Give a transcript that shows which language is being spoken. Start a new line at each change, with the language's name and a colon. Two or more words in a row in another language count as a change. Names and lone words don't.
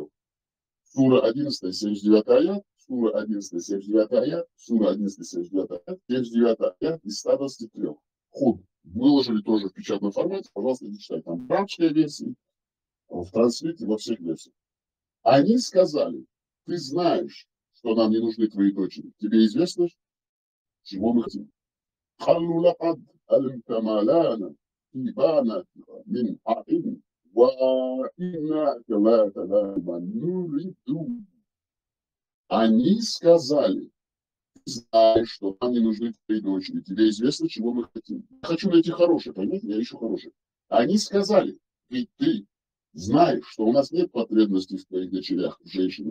Russian: Сура 11, 79 аят, Сура 11, 79 аят, Сура 11, 79 аят, 79 аят из 123. Худ. Выложили тоже в печатном формате, пожалуйста, не читайте. Там в арабской версии, в транслите, во всех версиях. Они сказали, ты знаешь, что нам не нужны твои дочери. Тебе известно, чего мы хотим.
Arabic: قالوا لقد علمت ما لنا في باناتها من حق وإنك لا تعلم ما نريد.
Russian: Они сказали, ты знаешь, что нам не нужны твои дочери. Тебе известно, чего мы хотим. Я хочу найти хорошее, понимаете? Я ищу хорошее. Они сказали, ведь ты знаешь, что у нас нет потребности в твоих дочерях, в женщинах.